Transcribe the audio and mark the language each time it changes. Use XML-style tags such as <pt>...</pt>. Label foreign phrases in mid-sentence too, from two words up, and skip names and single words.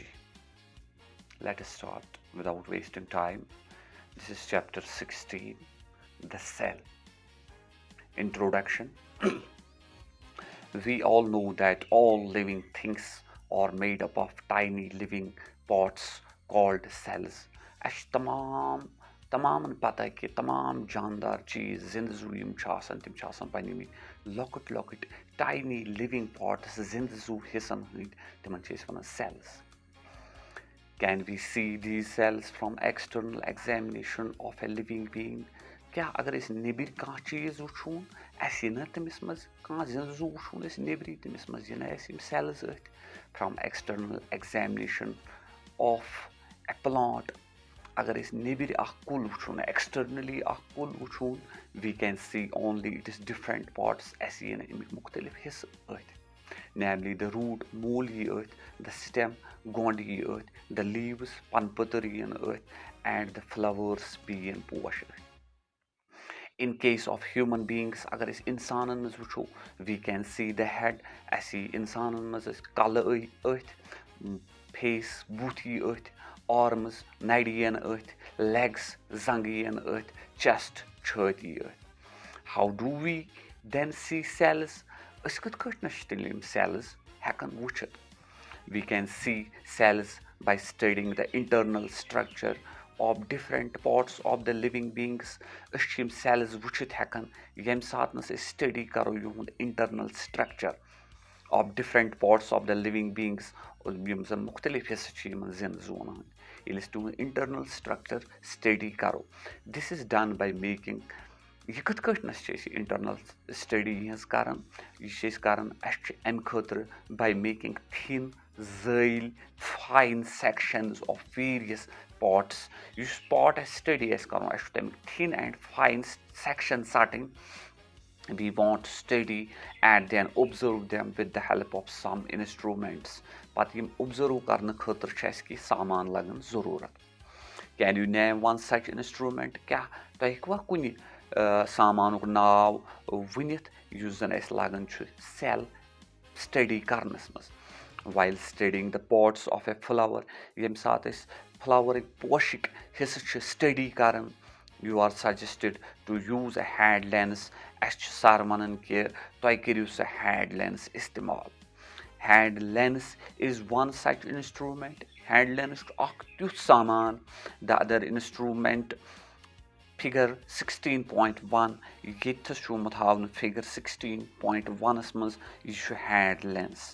<en>Let us start without wasting time. This is chapter 16, the cell. Introduction. We all know that all living things are made up of tiny living parts called cells.</en> <ks>اَسہِ چھُ تمامن پتہ کہِ تمام جاندار چیٖز زِندٕ زوٗ یِم چھِ آسان تِم چھِ آسان بنیمٕتۍ لۄکٕٹۍ</ks> <en>tiny living parts</en> <ks>زِندٕ زوٗ حِصن ہٕنٛدۍ تِمن چھِ أسۍ ونان cells.</ks> <en>Can we see these cells from external examination of a living being?</en> <ks>کیٛاہ اگر أسۍ نیٚبٕرۍ کانٛہہ چیٖز وٕچھون اَسہِ یِنا تٔمِس منٛز کانٛہہ زِندٕ زوٗ وٕچھون أسۍ نیٚبرٕے تٔمِس منٛز یِنا اَسہِ یِم cells أتھۍ</ks> <en>from external examination of a plant.</en> <ks>اگر أسۍ نیٚبٕرۍ اکھ کُل وٕچھون externally اکھ کُل وٕچھون</ks> <en>we can see only it is different parts.</en> <ks>اَسہِ یِن اَمِکۍ مُختٔلِف حِصہٕ أتھۍ.</ks> <en>Namely the root</en> <ks>موٗل یی أتھۍ,</ks> <en>the stem</en> <ks>گۄنٛڈ یی أتھۍ,</ks> <en>the leaves</en> <ks>پن پٔتٕر یِن أتھۍ,</ks> <en>and the flowers</en> <ks>بیٚیہِ یِن پوش أتھۍ.</ks> <en>In case of human beings,</en> <ks>اگر أسۍ اِنسانن منٛز وٕچھو</ks> <en>we can see the head.</en> <ks>اَسہِ یی اِنسانن منٛز أسۍ کلہٕ أتھۍ, face بُتھ یی أتھۍ, arms نرِ یِن أتھۍ, legs زنٛگہٕ یِن أتھۍ, chest چھٲتۍ یی أتھۍ.</ks> <en>How do we then see cells?</en> <ks>أسۍ کِتھ کٲٹھۍ نہ چھِ تیٚلہِ یِم cells ہٮ۪کان وٕچھِتھ.</ks> <en>We can see cells by studying the internal structure of different parts of the living beings.</en> <ks>أسۍ چھِ یِم cells وٕچھِتھ ہٮ۪کان ییٚمہِ ساتہٕ أسۍ سٹڈی کرو یِہُنٛد</ks> <en>internal structure of different parts of the living beings.</en> <ks>یِم زن مُختٔلِف حِصہٕ چھِ یِمن زِندٕ زوٗن ہٕنٛدۍ. ییٚلہِ أسۍ تِہُنٛد</ks> <en>internal structure study</en> <ks>کرو,</ks> <en>this is done by making.</en> <ks>یہِ کِتھ کٲٹھۍ نَس چھِ أسۍ</ks> <en>internal study</en> <ks>یِہٕنٛز کران, یہِ چھِ أسۍ کران اَسہِ چھِ اَمہِ خٲطرٕ</ks> <en>by making thin</en> <ks>زٲیِل</ks> <en>fine sections of various parts.</en> <ks>یُس part اَسہِ study آسہِ کرُن اَسہِ چھُ تَمیُک</ks> <en>thin and fine section</en> <ks>ژَٹٕنۍ.</ks> <en>We want to study and then observe them with the help of some instruments.</en> <ks>پتہٕ یِم observe کرنہٕ خٲطرٕ چھِ اَسہِ کینٛہہ سامان لگان ضروٗرت.</ks> <en>Can you name one such instrument?</en> <ks>کیٛاہ تُہۍ ہیٚکوا کُنہِ سامانُک ناو ؤنِتھ یُس زن اَسہِ لگان چھُ</ks> <en>cell study</en> <ks>کرنس منٛز.</ks> <en>While studying the parts of a flower,</en> <ks>ییٚمہِ ساتہٕ أسۍ فلاورٕکۍ پوشٕکۍ حِصہٕ چھِ study کران,</ks> <en>you are suggested to use a hand lens.</en> <ks>اَسہِ چھِ سر ونان کہِ تُہۍ کٔرِو سُہ</ks> <en>hand lens</en> <ks>استعمال.</ks> <en>Hand lens is one such instrument. Hand lens</en> <ks>چھُ اکھ تیُتھ سامان.</ks> <en>The other instrument, figure 16.1,</en> <ks>ییٚتھس چھُ آمُت ہاونہٕ figure 16.1 منٛز, یہِ چھُ</ks> <en>hand lens.</en>